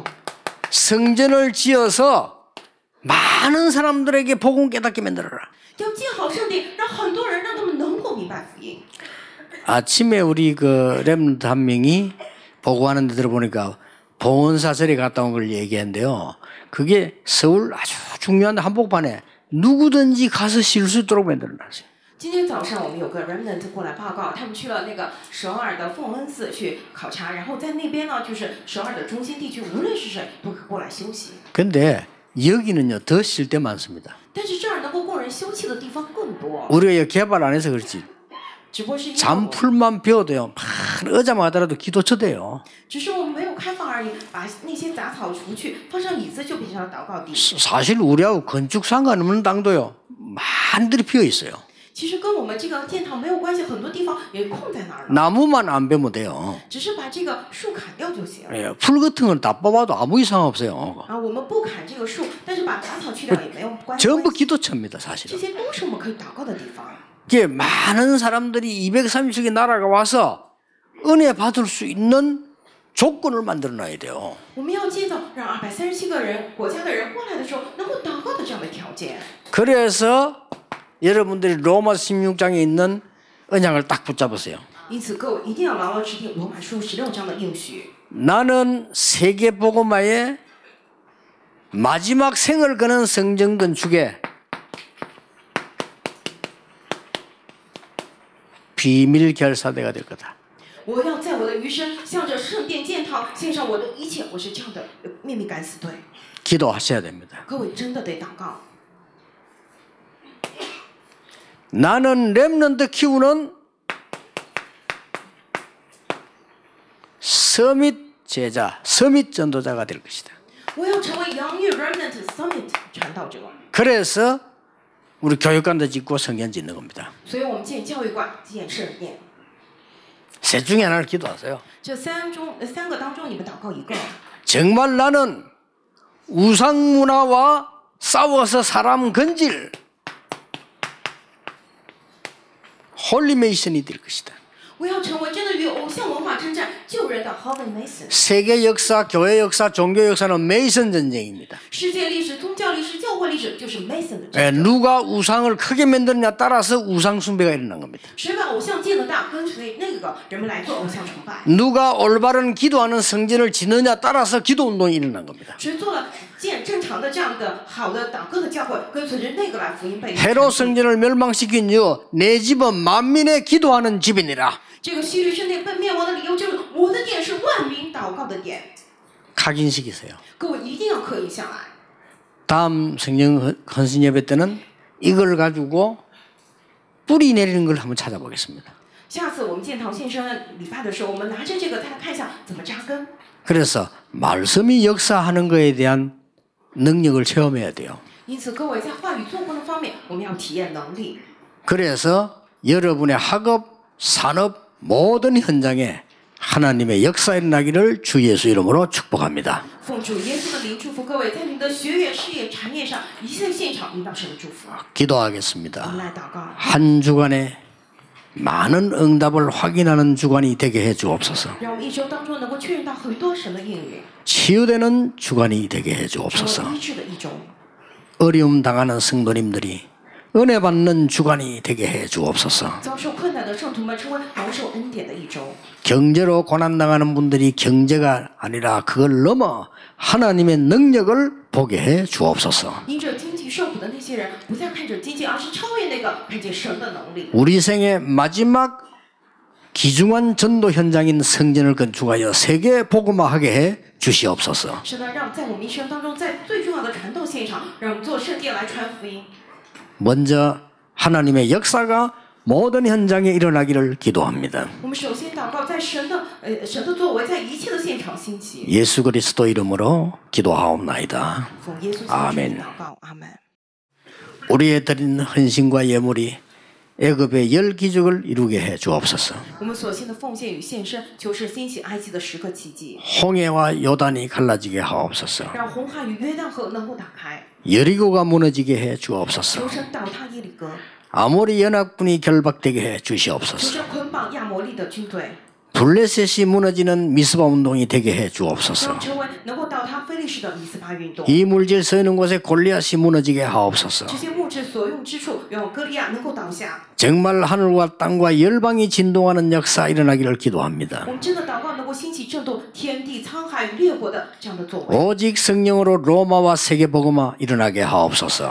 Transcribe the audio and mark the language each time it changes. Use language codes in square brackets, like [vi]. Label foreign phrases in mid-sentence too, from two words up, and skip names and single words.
[ko] 성전을 지어서 많은 사람들에게 복음 깨닫게 만들어라. [zh] 要建好圣殿，让很多人让他们能够明白福音。 [ko] 아침에 우리 그 렘넌트 한 명이 보고하는 데 들어보니까 봉헌사설에 갔다 온 걸 얘기했는데요. 그게 서울 아주 중요한 한복판에 누구든지 가서 쉴 수 있도록 만들어놨어요. [zh] 今天早上我们有个 remnant 过来报告，他们去了那个首尔的奉恩寺去考察，然后在那边呢，就是首尔的中心地区，无论是谁都可以过来休息。 [ko] 근데 여기는요 더 쉴 데 많습니다. [zh] 但是这儿能够供人休憩的地方更多。 [ko] 우리가 여기 개발 안 해서 그렇지. [zh] 只不过是因为 [ko] 잔풀만 비워도요, 의자만 하더라도 기도처대요. [zh] 只是我们没有开放而已，把那些杂草除去，放上椅子就变成了祷告地。 [ko] 사실 우리하고 건축 상관없는 당도요, 많이들이 비어 있어요. [zh] 其实跟我们这个建堂没有关系，很多地方也空在那儿了。 [ko] 나무만 안 베면 돼요. [zh] 只是把这个树砍掉就行。 [ko] 예, 풀 같은 건 다 뽑아도 아무 이상 없어요. [zh] 啊，我们不砍这个树，但是把杂草去掉也没有关系。 [ko] 전부 기도처입니다, [zh] 这 [ko] 사실은. [zh] 些都是我们可以祷告的地方。 [ko] 이게 많은 사람들이 230개 나라가 와서 은혜 받을 수 있는 조건을 만들어 놔야 돼요. [zh] 我们要建造让237个人国家的人过来的时候能够祷告的这样的条件。 [ko] 그래서 여러분들이 로마 16장에 있는 언약을 딱 붙잡으세요. [zh] 因此，各位一定要牢牢持定罗马书16章的应许。 [ko] 나는 세계 복음화의 마지막 생을 거는 성전 건축에 비밀 결사대가 될 거다. [zh] 我要在我的余生向着圣殿建堂献上我的一切，我是这样的秘密敢死队。 [ko] 기도하셔야 됩니다. [zh] 各位真的得祷告。 [ko] 나는 렘넌트 키우는 서밋 제자, 서밋 전도자가 될 것이다. [zh] 我要成为养育 [en] remnant summit [zh] 传道者。 [ko] 그래서 우리 교육관도 짓고 성전 짓는 겁니다. [zh] 所以我们建教育馆、建圣殿。 [ko] 셋 중에 하나를 기도하세요. [zh] 这三个当中，你们祷告一个。 [ko] 정말 나는 우상 문화와 싸워서 사람 건질 홀리메이슨이 될 것이다. [zh] 我要成为真的与偶像文化征战、救人的 [en] Holy Mason。 [ko] 세계 역사, 교회 역사, 종교 역사는 메이슨 전쟁입니다. [zh] 世界历史、宗教历史、教会历史就是 Mason 的战 [ko] 예, [zh] 争。 [ko] 누가 우상을 크게 만드느냐 따라서 우상 숭배가 일어난 겁니다. [zh] 谁把偶像建得大，跟随那个人们来做偶像崇拜。 [ko] 누가 올바른 기도하는 성전을 짓느냐 따라서 기도 운동이 일어난 겁니다. [zh] 谁做了建正常的这样的好的祷告的教会，跟随着那个来福音被传。 [ko] 헤롯 성전을 멸망시킨 이유 내 집은 만민의 기도하는 집이니라. [zh] 这个希律圣殿被灭亡的理由就是我的殿是万民祷告的殿。 [ko] 각인시키세요. [zh] 各位一定要刻印下来。 [ko] 다음 성령 헌신 예배 때는 이걸 가지고 뿌리 내리는 걸 한번 찾아보겠습니다. [zh] 下次我们建堂献身礼拜的时候，我们拿着这个再来看一下怎么扎根。 [ko] 그래서 말씀이 역사하는 것에 대한 능력을 체험해야 돼요. [zh] 因此，各位在话语做工的方面，我们要体验能力。 [ko] 그래서 여러분의 학업, 산업 모든 현장에 하나님의 역사 일어나기를 주 예수 이름으로 축복합니다. [zh] 奉主耶稣的名祝福各位，在你们的学业、事业、产业上一切现场领导神的祝福。 [ko] 기도하겠습니다. [zh] 我们来祷告， [ko] 한 주간에 많은 응답을 확인하는 주간이 되게 해 주옵소서. [zh] 让我们一周当中能够确认到很多神的应允， [ko] 치유되는 주간이 되게 해 [zh] 成 [ko] 주옵소서. [zh] 为医治的一周。 [ko] 어려움 당하는 성도님들이 은혜 받는 주간이 되게 해 주옵소서. [zh] 遭受困难的圣徒们成为蒙受恩典的一周。 [ko] 경제로 고난당하는 분들이 경제가 아니라 그걸 넘어 하나님의 능력을 보게 해 주옵소서. [zh] 因着经济受苦的那些人，不再看着经济，而是超越那个看见神的能力。 [ko] 우리 생의 마지막 귀중한 전도 현장인 성전을 건축하여 세계 복음화하게 해 주시옵소서. [zh] 是的，让在我们一生当中，在最重要的传道现场，让我们做圣殿来传福音。 [ko] 먼저 하나님의 역사가 모든 현장에 일어나기를 기도합니다. [zh] 我们首先祷告，在神的作为，在一切的现场兴起。 [ko] 예수 그리스도 이름으로 기도하옵나이다. [zh] 奉耶稣基督的 [ko] 아멘. [zh] 祷告，阿门。 [ko] 우리의 드린 헌신과 예물이 애굽의 열 기적을 이루게 해 주옵소서. [zh] 我们所献的奉献与献身，就是兴起埃及的10个奇迹， [ko] 홍해와 요단이 갈라지게 하옵소서. [zh] 让红海与约旦河能够打开， [ko] 여리고가 무너지게 해 주옵소서. [zh] 求神倒塌耶利哥， [ko] 아모리 연합군이 결박되게 해 [zh] 求 [ko] 주시옵소서. [zh] 神捆绑亚摩利的军队， [ko] 블레셋이 무너지는 미스바 운동이 되게 해 [zh] 让 [ko] 주옵소서. [zh] 成为能够倒塌非利士的米斯巴运动。 [ko] 이 물질 서 있는 곳에 골리앗이 무너지게 하옵소서. [zh] 这些木质所用之处，让歌利亚能够倒下。 [ko] 정말 하늘과 땅과 열방이 진동하는 역사 일어나기를 기도합니다. [zh] 我们真的祷告能够兴起震动天地沧海与列国的这样的作为， [ko] 오직 성령으로 로마와 세계복음화 일어나게 하옵소서.